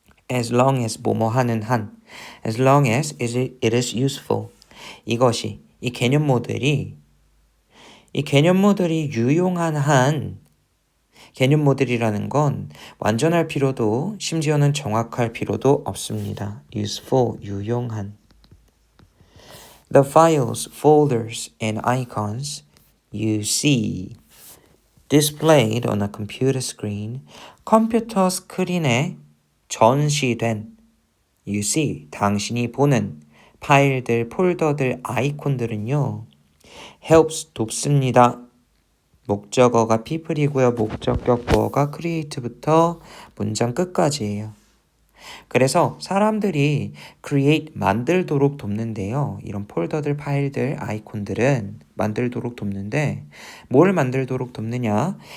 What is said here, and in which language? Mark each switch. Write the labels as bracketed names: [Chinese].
[English] as long as [Korean] 뭐뭐 하는 한 [English] as long as it is useful [Korean] 이것이 이 개념 모델이 유용한 한 개념 모델이라는 건 완전할 필요도 심지어는 정확할 필요도 없습니다. useful, 유용한. [English] The files, folders, and icons you see displayed on a computer screen [Korean] 컴퓨터 스크린에 전시된 [English] you see, [Korean] 당신이 보는 파일들, 폴더들, 아이콘들은요 [English] helps, [Korean] 돕습니다. 목적어가 people이고요. 목적격 보어가 create부터 문장 끝까지예요. 그래서 사람들이 create, 만들도록 돕는데요. 이런 폴더들, 파일들, 아이콘들은 만들도록 돕는데 뭘 만들도록 돕느냐?